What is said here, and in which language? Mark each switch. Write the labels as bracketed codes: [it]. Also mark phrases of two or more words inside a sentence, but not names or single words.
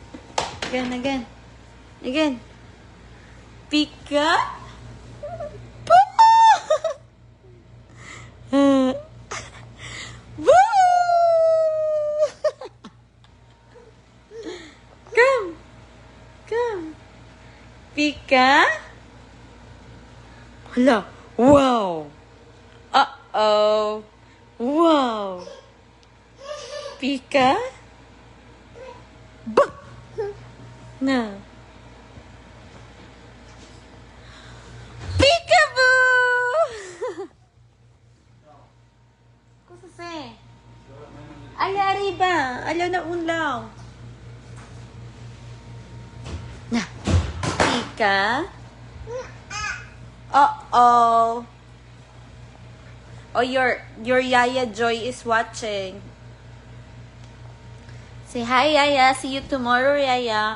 [en] Again. Pika. Boo! Come. Pika. Hala. Wow. Uh-oh. Wow. Pika. Bah. No. Peekaboo. [it] Cosa sei? [es] Allá arriba. Allá na unlaw. [en] Na. Pika. Uh-oh. Oh, your Yaya Joy is watching. Say hi, Yaya. See you tomorrow, Yaya.